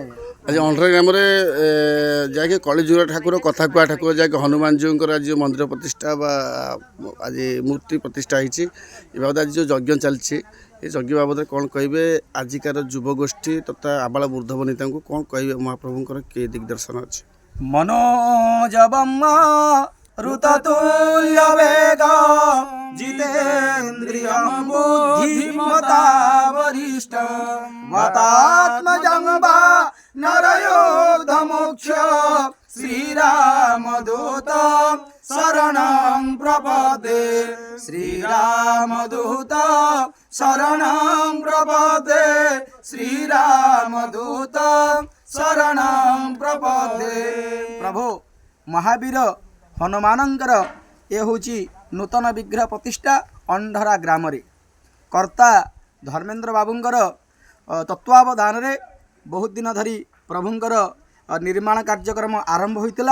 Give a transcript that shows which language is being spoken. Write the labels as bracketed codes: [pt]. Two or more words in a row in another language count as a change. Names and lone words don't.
[or] ଆଜି ଅଣ୍ଡରା ଗ୍ରାମରେ ଯାହାକି କଳିଯୁଗ ଠାକୁର କଥା କୁହା ଠାକୁର ଯାହାକି ହନୁମାନଜୀଙ୍କର ଆଜି ଯେଉଁ ମନ୍ଦିର ପ୍ରତିଷ୍ଠା ବା ଆଜି ମୂର୍ତ୍ତି ପ୍ରତିଷ୍ଠା ହେଇଛି ଏ ବାବଦ ଆଜି ଯେଉଁ ଯଜ୍ଞ ଚାଲିଛି ଏ ଯଜ୍ଞ ବାବଦରେ କ'ଣ କହିବେ? ଆଜିକାର ଯୁବଗୋଷ୍ଠୀ ତଥା ଆବାଳ ବୃଦ୍ଧ ବନିତାଙ୍କୁ କ'ଣ କହିବେ? ମହାପ୍ରଭୁଙ୍କର କି ଦିଗ୍ଦର୍ଶନ ଅଛି? [sa] मनोजवम ऋततुल्य वेग जितेन्द्रियं बुद्धिमता वरिष्ठ मतात्मजं वा नरयोधमुक्ष श्रीरामदूत शरणं प्रपदे श्रीरामदूत शरणं प्रपदे श्रीरामदूत शरणं प्रपदे। [or] ପ୍ରଭୁ ମହାବୀର ହନୁମାନଙ୍କର ଏ ହୁଁ ନୂତନ ବିଗ୍ରହ ପ୍ରତିଷ୍ଠା ଅନ୍ଧରା ଗ୍ରାମରେ କର୍ତ୍ତା ଧର୍ମେନ୍ଦ୍ର ବାବୁଙ୍କର ତତ୍ତ୍ୱାବଧାନରେ ବହୁତ ଦିନ ଧରି ପ୍ରଭୁଙ୍କର ନିର୍ମାଣ କାର୍ଯ୍ୟକ୍ରମ ଆରମ୍ଭ ହୋଇଥିଲା।